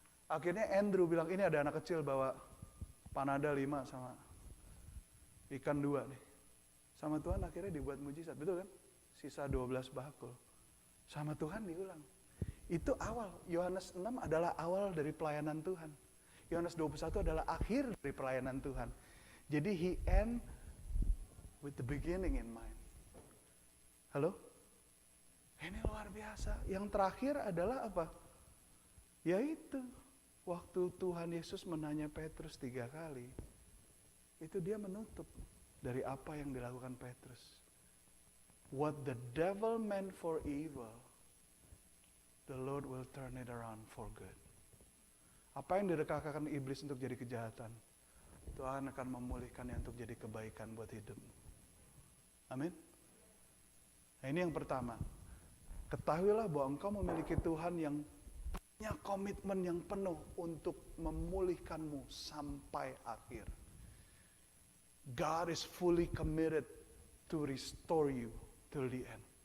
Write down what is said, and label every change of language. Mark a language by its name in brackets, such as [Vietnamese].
[Indonesian] Akhirnya Andrew bilang, ini ada anak kecil bawa panada 5 sama ikan 2 nih. Sama Tuhan akhirnya dibuat mujizat, betul kan? Sisa 12 bakul. Sama Tuhan diulang. Itu awal. Yohanes 6 adalah awal dari pelayanan Tuhan. Yohanes 21 adalah akhir dari pelayanan Tuhan. [English] Jadi he end with the beginning in mind. [Indonesian] Halo? Ini luar biasa. Yang terakhir adalah apa? Yaitu waktu Tuhan Yesus menanya Petrus 3 kali. Itu dia menutup dari apa yang dilakukan Petrus. [English] What the devil meant for evil, the Lord will turn it around for good. [Indonesian] Apa yang direkakan iblis untuk jadi kejahatan, Tuhan akan memulihkannya untuk jadi kebaikan buat hidupmu. Amin. Nah ini yang pertama. Ketahuilah bahwa engkau memiliki Tuhan yang punya komitmen yang penuh untuk memulihkanmu sampai akhir. [English] God is fully committed to restore you till the end.